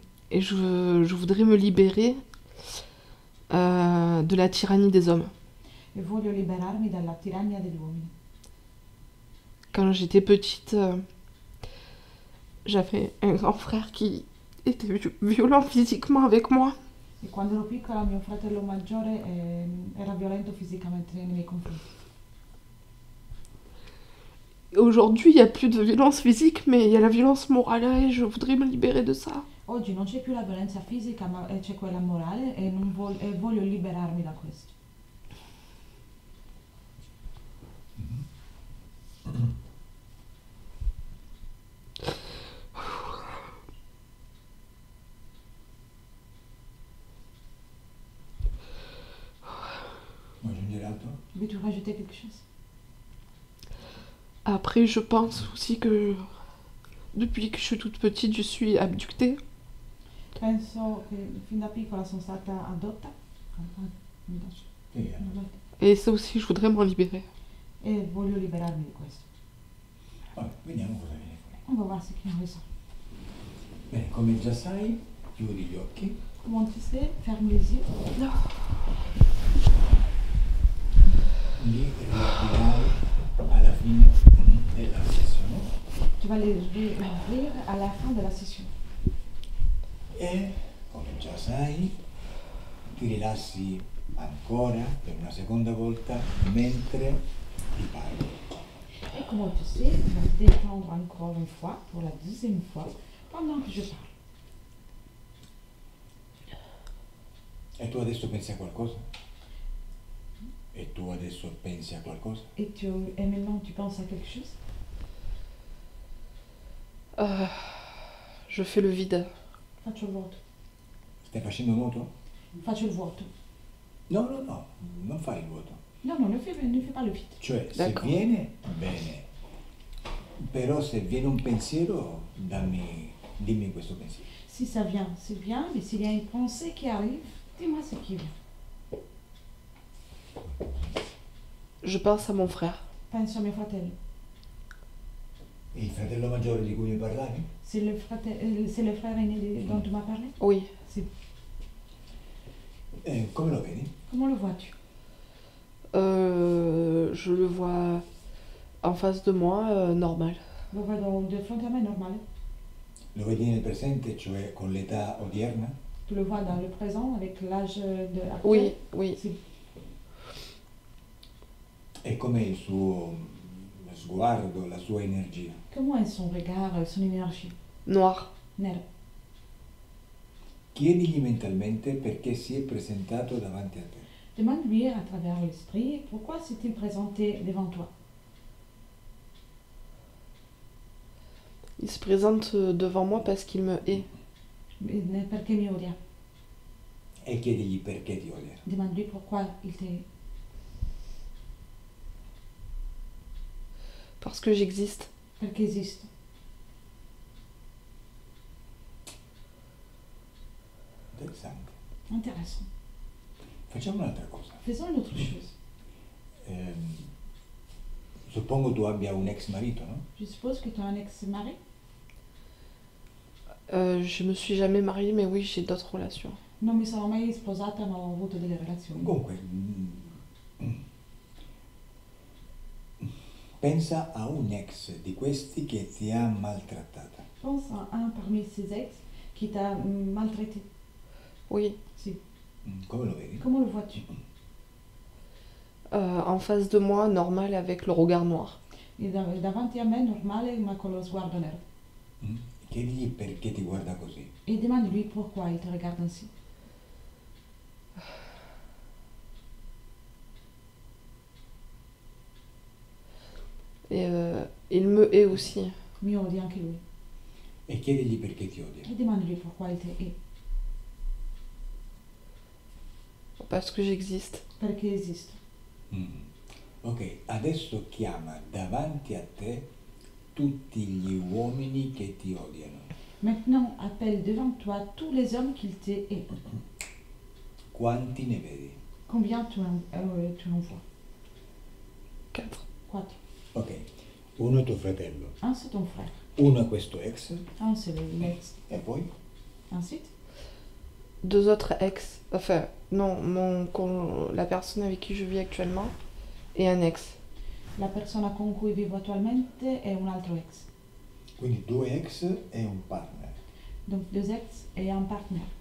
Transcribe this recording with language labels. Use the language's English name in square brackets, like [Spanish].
[French] Et je voudrais me libérer de la tyrannie des hommes. [Italian] E voglio liberarmi dalla tirannia degli uomini. [French] Quand j'étais petite, j'avais un grand frère qui était violent physiquement avec moi. [Italian] E quando ero piccola mio fratello maggiore era violento fisicamente nei miei confronti. [French] Et aujourd'hui, il n'y a plus de violence physique, mais il y a la violence morale et je voudrais me libérer de ça. [Italian] Oggi non c'è più la violenza fisica, ma c'è quella morale e voglio liberarmi da questo. Vuoi aggiungere altro? [French] Veux-tu rajouter quelque chose? Après, je pense aussi que depuis que je suis toute petite, je suis abductée. [Italian] Penso che fin da piccola sono stata adotta. Sì, [French] Et ça aussi, je voudrais m'en libérer. [Italian] E voglio liberarmi di questo. Vabbè, vediamo cosa viene fuori. [French] On va voir ce qu'il en ressort. [Italian] Bene, come già sai, chiudi gli occhi. [French] Comment tu sais, ferme les yeux. [Italian] Li riaprirai alla fine della sessione. [French] Tu vas les ouvrir à la fin de la session. [Italian] E, come già sai, ti rilassi ancora per una seconda volta mentre ti parlo. [French] Et comment tu sais, tu vas te détendre encore une fois, pour la deuxième fois, pendant que je parle. [Italian] E tu adesso pensi a qualcosa? E tu adesso pensi a qualcosa? [French] Et maintenant tu penses à quelque chose? Je fais le vide. [Italian] Faccio il vuoto. Stai facendo nuoto? Faccio il vuoto. No, non fai il vuoto. [French] Non, ne fais pas le vide. [Italian] Cioè, se D'accordo. viene, bene. Però se viene un pensiero, dimmi questo pensiero. [French] Si ça vient, c'est bien, mais s'il y a une pensée qui arrive, dis-moi ce qui vient. Je pense à mon frère. [Italian] Penso a mio fratello. Il fratello maggiore di cui mi parlavi? [French] C'est le frère aîné dont tu m'as parlé? Oui. C'est... [Italian] Come lo vedi? [French] Comment le vois-tu? Je le vois en face de moi, normal. [Italian] Lo vedo di fronte a me normale. Lo vedi nel presente, cioè con l'età odierna? [French] Tu le vois dans le présent avec l'âge de Oui, oui. C'est... [Italian] E com'è il suo sguardo, la sua energia? [French] Comment est son regard, son énergie? Noir. [Italian] Nero. Chiedigli mentalmente perché si è presentato davanti a te. [French] Demande-lui à travers l'esprit pourquoi s'est-il présenté devant toi. Il se présente devant moi parce qu'il me hait. [Italian] Perché mi odia? E chiedigli perché ti odia. [French] Demande-lui pourquoi il t'aime. Parce que j'existe. [Italian] Perché esisto. Interessante. [French] Intéressant. [Italian] Facciamo un'altra cosa. [French] Faisons une autre chose. [Italian] Suppongo tu abbia un ex marito, no? [French] Je suppose que tu as un ex-mari. Je me suis jamais mariée, mais oui, j'ai d'autres relations. [Italian] Non mi sono mai sposata, ma ho avuto delle relazioni. Comunque, pensa a un ex di questi che ti ha maltrattata. [French] Pense à un parmi ces ex qui t'a maltraité. Oui. [Italian] Si. Come lo vedi? [French] Comment le vois-tu? En face de moi, normal, avec le regard noir. [Italian] E davanti a me normale ma con lo sguardo nero. Chiedigli perché ti guarda così. [French] Et demande-lui pourquoi il te regarde ainsi. Et il me hait aussi. [Italian] Mi odia anche lui. E chiedigli perché ti odia. [French] E demande-lui pourquoi il te hait. Parce que j'existe. [Italian] Perché esisto. Ok, adesso chiama davanti a te tutti gli uomini che ti odiano. [French] Maintenant, appelle devant toi tous les hommes qu'il te hait. [Italian] Quanti ne vedi? [French] Combien tu en vois? 4. [Italian] 4. Ok, uno è tuo fratello, [French] Un, c'est ton frère. [Italian] uno è questo ex, [French] Un, c'est l'ex. [Italian] e poi? [French] Ensuite, 2 autres ex. Enfin, non, la personne avec qui je vis actuellement et un ex. [Italian] la persona con cui vivo attualmente è un altro ex. Quindi 2 ex e un partner. [French] Donc 2 ex et un partenaire.